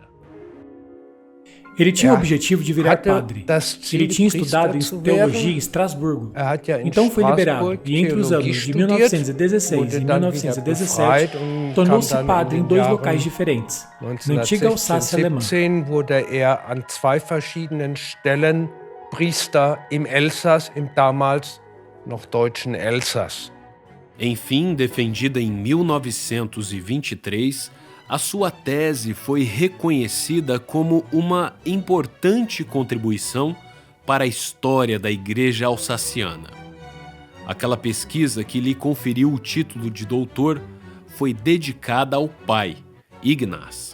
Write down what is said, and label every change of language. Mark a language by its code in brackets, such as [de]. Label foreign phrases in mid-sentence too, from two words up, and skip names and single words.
[pt] Ele tinha o objetivo de virar padre. Ele tinha estudado em teologia em Estrasburgo. Então foi liberado e entre os anos de 1916 e 1917 tornou-se padre em 2 locais diferentes, na antiga Alsácia alemã. [de] wurde an 2 verschiedenen Stellen Priester im Elsass, im damals noch deutschen Elsass. [pt] Enfim, defendida em 1923, a sua tese foi reconhecida como uma importante contribuição para a história da Igreja Alsaciana. Aquela pesquisa que lhe conferiu o título de doutor foi dedicada ao pai, Ignaz.